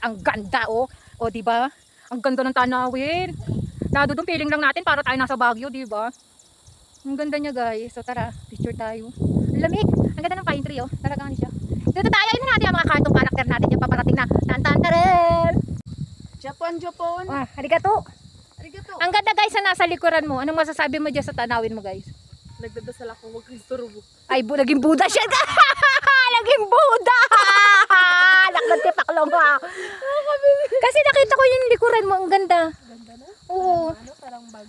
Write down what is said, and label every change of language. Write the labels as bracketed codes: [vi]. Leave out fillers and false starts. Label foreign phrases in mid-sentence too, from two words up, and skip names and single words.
[tl] Ang ganda, oh. O, diba? Ang ganda ng tanawin. Nado doon, feeling lang natin para tayo nasa Baguio, diba? Ang ganda niya, guys. So, tara. Picture tayo. Ang lamig. Ang ganda ng pine tree, oh. Talagang siya. Dito tayo. Yun na natin ang mga cartoon character natin. Yung paparating na. Tan-tan-taren! Japan. [ja] Arigato. Arigato. [tl] Ang ganda guys na nasa likuran mo. Anong masasabi mo dyan sa tanawin mo guys? Nagdadasal ako, huwag kang istorbo. Ay, naging Buddha siya. Naging Buddha. Nakatipaklong ha. Kasi nakita ko yung likuran mo. Ang ganda. Ganda na? Oo. Ano, parang bagay.